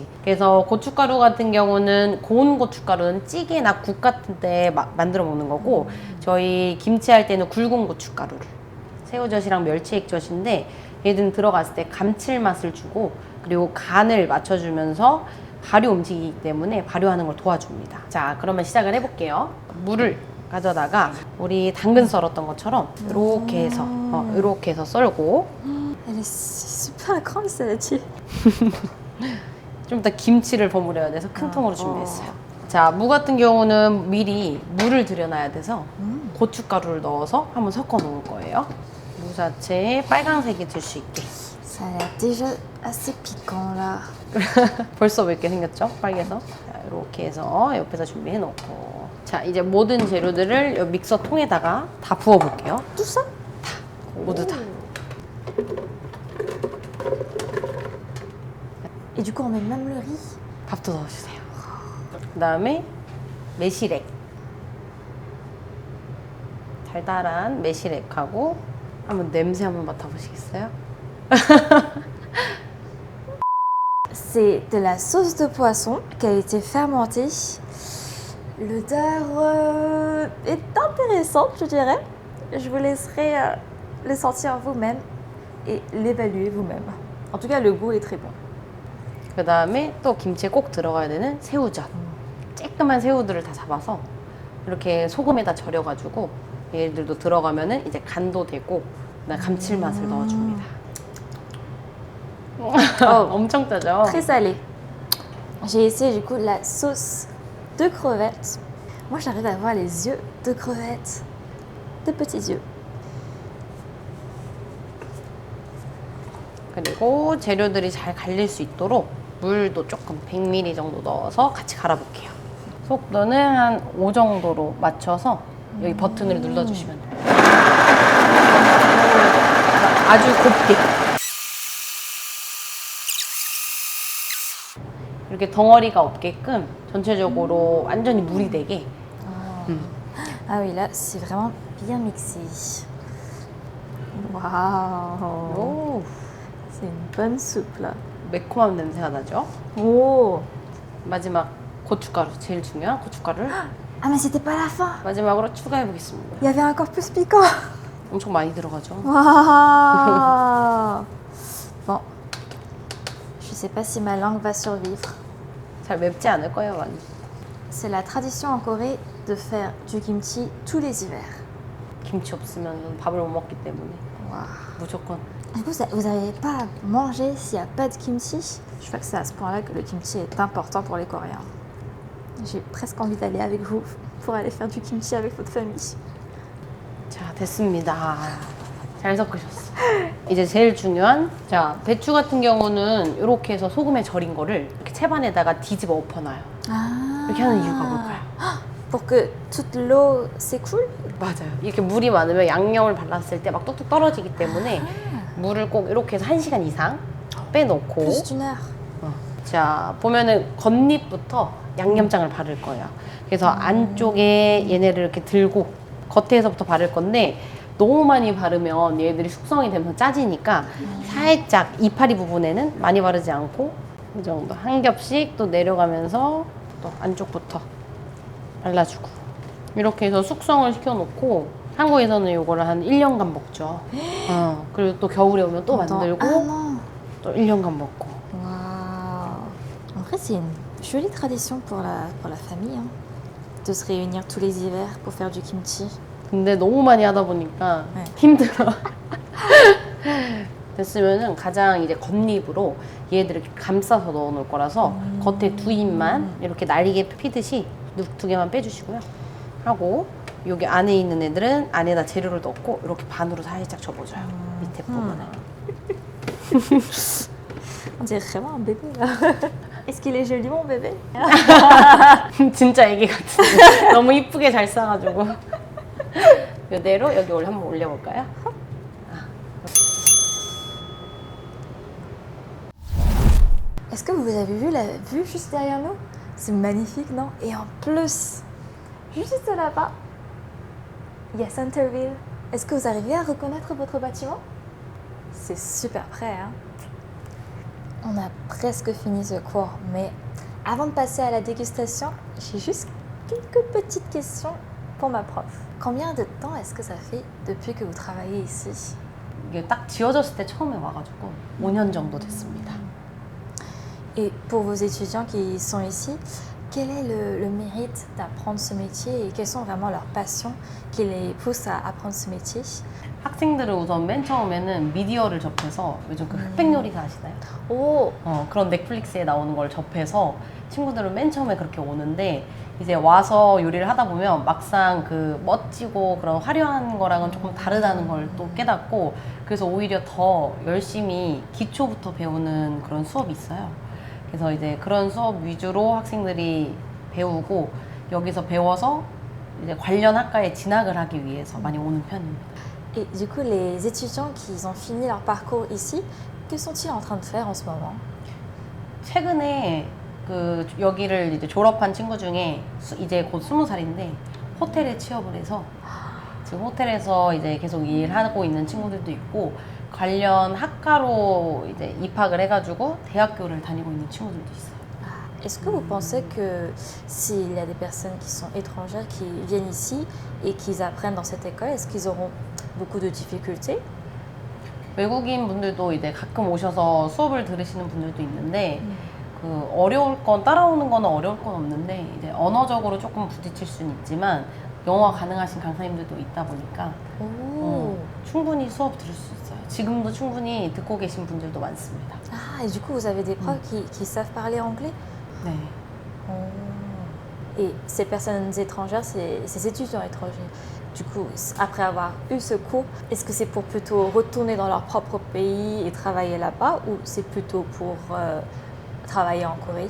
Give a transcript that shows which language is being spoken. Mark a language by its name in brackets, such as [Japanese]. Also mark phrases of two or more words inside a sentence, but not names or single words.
[Korean] 그래서 고춧가루 같은 경우는 고운 고춧가루는 찌개나 국 같은 데 만들어 먹는 거고, 저희 김치 할 때는 굵은 고춧가루를, 새우젓이랑 멸치액젓인데 얘들은 들어갔을 때 감칠맛을 주고, 그리고 간을 맞춰주면서 발효 움직이기 때문에 발효하는 걸 도와줍니다. 자, 그러면 시작을 해볼게요. 물을 가져다가 우리 당근 썰었던 것처럼 이렇게 해서 썰고 [French] Elle est super grande celle-ci. [Korean] 좀 이따 김치를 버무려야 돼서 큰 통으로 준비했어요. 자, 무 같은 경우는 미리 물을 들여놔야 돼서 고춧가루를 넣어서 한번 섞어 놓을 거예요. 무 자체에 빨간색이 들 수 있게. [French] Ça a l'air déjà assez piquant là. [Korean] 벌써 맵게 생겼죠? 빨개서. 자, 이렇게 해서 옆에서 준비해 놓고. 자, 이제 모든 재료들을 이 믹서 통에다가 다 부어 볼게요. [French] Tout ça? [Korean] 모두 다. [French] Et du coup, on met même le riz. [Korean] 밥도 넣어주세요. 그 다음에 매실액. 달달한 매실액하고 한번 냄새 한번 맡아보시겠어요? [French] C'est de la sauce de poisson qui a été fermentée. L'odeur est intéressante, je dirais. Je vous laisserai le sentir vous-même et l'évaluer vous-même. En tout cas, le goût est très bon. [Korean] 그 다음에 또 김치에 꼭 들어가야 되는 새우젓. 쬐끄만 새우들을 다 잡아서 이렇게 소금에다 절여가지고 얘들도 들어가면은 이제 간도 되고 감칠맛을 넣어줍니다. 엄청 짜죠? [French] Très salé. J'ai essayé du coup la sauce de crevettes. Moi, j'arrive à voir les yeux de crevettes. De petits yeux. [Korean] 그리고 재료들이 잘 갈릴 수 있도록 물도 조금 100ml 정도 넣어서 같이 갈아볼게요. 속도는 한 5 정도로 맞춰서 여기 버튼을 눌러주시면 돼요. 아주 곱게. 이렇게 덩어리가 없게끔 전체적으로 완전히 물이 되게. [French] Ah oui, là, c'est vraiment bien mixé. Waouh! 오, C'est une bonne soupe là. [Korean] 매콤한 냄새가 나죠? Oh! 마지막 고춧가루, 제일 중요한 고춧가루를 [French] Ah, mais c'était pas la fin! [Korean] 마지막으로 추가해 보겠습니다. [French] Il y avait encore plus piquant! [Korean] 엄청 많이 들어가죠? [French] Waouh! Bon, je sais pas si ma langue va survivre. [Korean] 잘 맵지 않을 거예요, 많이. [French] C'est la tradition en Corée de faire du kimchi tous les hivers. [Korean] 김치 없으면 밥을 못 먹기 때문에 [French] Waouh! [Korean] 무조건. [French] Du coup, vous n'arrivez pas à manger s'il n'y a pas de kimchi? Je crois que c'est à ce point-là que le kimchi est important pour les Coréens. J'ai presque envie d'aller avec vous pour aller faire du kimchi avec votre famille. [Korean] 자, 됐습니다. 잘 섞으셨어. 이제 제일 중요한, 자, 배추 같은 경우는 이렇게 해서 소금에 절인 거를 이렇게 채반에다가 뒤집어 엎어놔요. Ah. 이렇게 하는 이유가 뭘까요? [French] Pour que toute l'eau s'écoule? [Korean] 맞아요. 이렇게 물이 많으면 양념을 발랐을 때 막 뚝뚝 떨어지기 때문에 물을 꼭 이렇게 해서 1시간 이상 빼놓고. [French] Plus d'une heure. [Korean] 자, 보면은 겉잎부터 양념장을 바를 거예요. 그래서 안쪽에 얘네를 이렇게 들고 겉에서부터 바를 건데 너무 많이 바르면 얘들이 숙성이 되면서 짜지니까 살짝 이파리 부분에는 많이 바르지 않고 이 정도 한 겹씩 또 내려가면서 또 안쪽부터 발라주고 이렇게 해서 숙성을 시켜놓고 한국에서는 이거를 한 1년간 먹죠. 그리고 또 겨울에 오면 또 만들고 또 1년간 먹고. [French] Waouh! En vrai, c'est une jolie tradition pour la famille, hein, de se réunir tous les hivers pour faire du kimchi. [Korean] 근데 너무 많이 하다 보니까 네. 힘들어. 됐으면은 가장 이제 겉잎으로 얘들을 이렇게 감싸서 넣어 놓을 거라서 겉에 두 잎만 이렇게 날리게 피듯이 두 개만 빼주시고요. 하고 여기 안에 있는 애들은 안에다 재료를 넣고 이렇게 반으로 살짝 접어줘요. 밑에 부분을. [French] On dirait vraiment un bébé là. Est-ce qu'il est joli mon bébé? [Korean] 진짜 애기 같은데 너무 이쁘게 잘 싸가지고 이대로 여기 한번 올려볼까요? [French] Est-ce que vous avez vu la vue juste derrière nous? C'est magnifique, non? Et en plus, juste là-bas, il y a Centerville. Est-ce que vous arrivez à reconnaître votre bâtiment? C'est super près, hein? On a presque fini ce cours, mais avant de passer à la dégustation, j'ai juste quelques petites questions pour ma prof. Combien de temps est-ce que ça fait depuis que vous travaillez ici? [Korean] 이게 딱 지어졌을 때 처음에 와가지고 5년 정도 됐습니다. [French] Et pour vos étudiants qui sont ici, quel est le mérite d'apprendre ce métier et quelles sont vraiment leurs passions qui les poussent à apprendre ce métier? [Korean] 학생들은 우선 맨 처음에는 미디어를 접해서 요즘 그 흑백 요리사 아시나요? 오, 그런 넷플릭스에 나오는 걸 접해서 친구들은 맨 처음에 그렇게 오는데 이제 와서 요리를 하다 보면 막상 그 멋지고 그런 화려한 거랑은 조금 다르다는 걸 또 깨닫고 그래서 오히려 더 열심히 기초부터 배우는 그런 수업이 있어요. 그래서 이제 그런 수업 위주로 학생들이 배우고 여기서 배워서 이제 관련 학과에 진학을 하기 위해서 많이 오는 편입니다. [French] et du coup, les étudiants qui ont fini leur parcours ici, que sont-ils en train de faire en ce moment? [Korean] 최근에 그 여기를 이제 졸업한 친구 중에 이제 곧 20살인데 호텔에 취업을 해서 지금 호텔에서 이제 계속 일하고 있는 친구들도 있고 관련 학과로 이제 입학을 해가지고 대학교를 다니고 있는 친구들도 있어요. [French] Est-ce que vous pensez que s'il y a des personnes qui sont étrangères qui viennent ici et qui apprennent dans cette école, est-ce qu'ils auront beaucoup de difficultés? [Korean] 외국인 분들도 이제 가끔 오셔서 수업을 들으시는 분들도 있는데 그 어려울 건 따라오는 거는 어려울 건 없는데 이제 언어적으로 조금 부딪힐 수는 있지만 영어 가능하신 강사님들도 있다 보니까 충분히 수업 들을 수 있어요. 지금도 충분히 듣고 계신 분들도 많습니다. [French] Ah, et du coup, vous avez des profs qui savent parler anglais? [Korean] 네. [French] Et ces personnes étrangères, ces étudiants étrangers, du coup, après avoir eu ce cours, est-ce que c'est pour plutôt retourner dans leur propre pays et travailler là-bas ou c'est plutôt pour travailler en Corée?